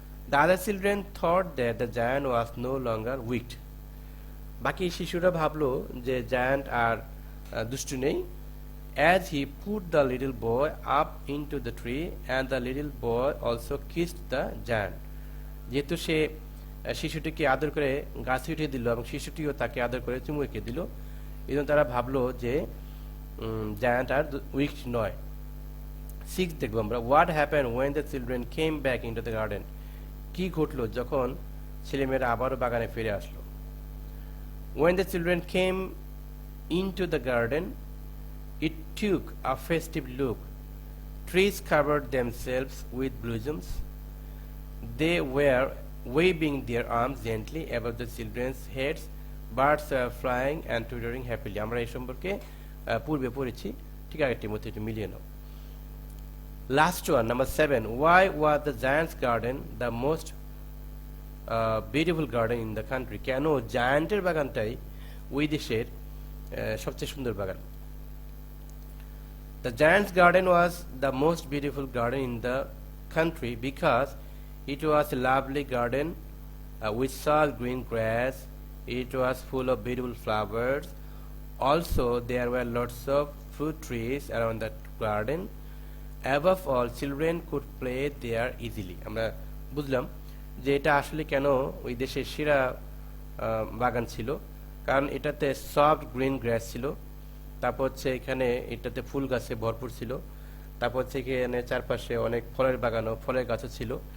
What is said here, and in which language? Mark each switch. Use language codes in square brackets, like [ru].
[en] The other children thought that the giant was no longer wicked. [bn] বাকি শিশুরা ভাবলো যে জায়ান্ট আর দুষ্টু নেই। [en] As he put the little boy up into the tree and the little boy also kissed the giant. [bn] যেহেতু সে শিশুটিকে আদর করে গাছে উঠিয়ে দিল এবং শিশুটিও তাকে আদর করে চুমু এঁকে দিল, এই জন্য তারা ভাবলো যে জায়ান্ট আর উইক নয়। 6 দেখবো আমরা। [en] What happen when the children came back into the garden. [bn] কি ঘটলো যখন ছেলেমেয়েরা আবারও বাগানে ফিরে আসলো? [en] When the children came into the garden, it took a festive look. Trees covered themselves with blossoms. They were waving their arms gently above the children's heads. Birds were flying and twittering happily. [bn] আমরা এই সম্পর্কে পূর্বে পড়েছি, ঠিক আগেরটির মধ্যে একটু মিলিয়ে নাও। [en] Last one, number 7. Why was the giant's garden the most beautiful garden in the country? কেন জায়ান্টের বাগানটাই ওই দেশের সবচেয়ে সুন্দর বাগান? The giant's garden was the most beautiful garden in the country because it was a lovely garden with soft green grass. It was full of beautiful flowers. Also, there were lots of fruit trees around the garden. Above all, children could play there easily. [bn] আমরা বুঝলাম যে এটা আসলে কেন ওই দেশের সেরা বাগান ছিল, কারণ এটাতে সফট গ্রিন গ্রাস ছিল, তারপর হচ্ছে এখানে এটাতে ফুল গাছে ভরপুর ছিল, তারপর হচ্ছে এখানে চারপাশে অনেক ফলের বাগানও ফলের গাছও ছিল।